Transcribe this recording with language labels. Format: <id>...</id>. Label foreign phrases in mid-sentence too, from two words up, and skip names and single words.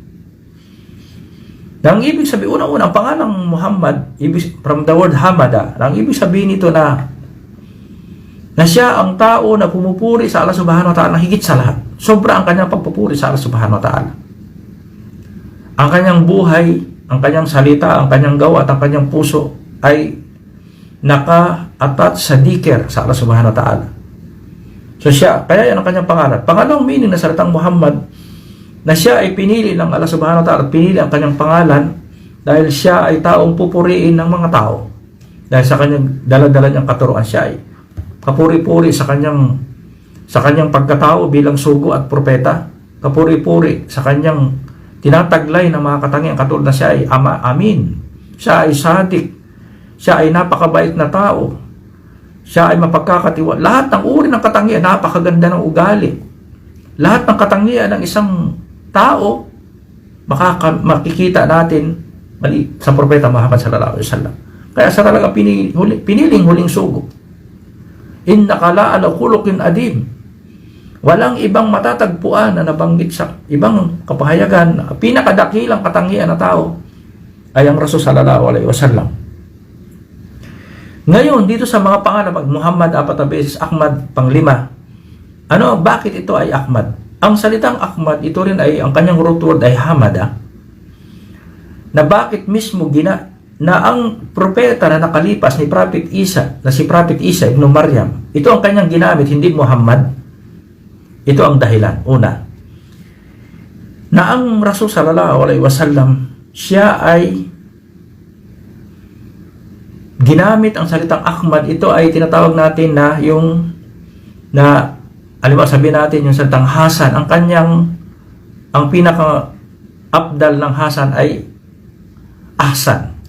<tl>Nang ibig sabihin, unang-unang pangalang Muhammad,</tl> <en>from the word</en> <tl>Hamada, nang ibig sabihin nito na siya ang tao na pumupuri sa Allah</tl> <ar>سبحانه وتعالى</ar> <tl>higit sa lahat. Sobra ang kanyang pagpupuri sa Allah</tl> <ar>سبحانه وتعالى.</ar> <tl>Ang kanyang buhay, ang kanyang salita, ang kanyang gawa at ang kanyang puso ay naka-attach sa dhikr sa Allah</tl> <ar>سبحانه وتعالى.</ar> <tl>So siya, kaya yan ang kanyang pangalan. Pangalawang meaning na salitang Muhammad, na siya ay pinili ng Allah</tl> <ar>سبحانه وتعالى,</ar> <tl>pinili ang kanyang pangalan dahil siya ay taong pupuriin ng mga tao. Dahil sa kanyang dala-dala niyang katuruan, siya ay kapuri-puri sa kanyang pagkatao bilang sugo at propeta, kapuri-puri sa kanyang tinataglay ng mga katangian katulad na siya ay amin, siya ay sadik, siya ay napakabait na tao, siya ay mapagkakatiwa. Lahat ng uri ng katangian, napakaganda ng ugali. Lahat ng katangian ng isang tao, makikita natin sa propeta Muhammad</tl> <ar>صلى الله عليه وسلم.</ar> <tl>Kaya sa talaga piniling huling sugo.</tl> <ar>إنك لعلى خلق عظيم.</ar> <tl>Walang ibang matatagpuan na nabanggit sa ibang kapahayagan. Pinakadakilang katangian na tao ay ang Rasul</tl> <ar>صلى الله عليه وسلم.</ar> <tl>Ngayon, dito sa mga pangalan, Muhammad 4 beses, Ahmad pang-5. Bakit ito ay Ahmad? Ang salitang Ahmad, ito rin ay, ang kanyang root word ay Hamada. Na bakit mismo na ang propeta na nakalipas ni Prophet Isa, na si Prophet Isa ibn Maryam, ito ang kanyang ginamit, hindi Muhammad. Ito ang dahilan. Una, na ang Rasul</tl> <ar>صلى الله عليه وسلم,</ar> <tl>siya ay ginamit ang salitang Ahmad. Ito ay tinatawag natin na alimbawa sabihin natin yung salitang Hasan, ang pinaka-abdal ng Hasan ay Ahsan.</tl>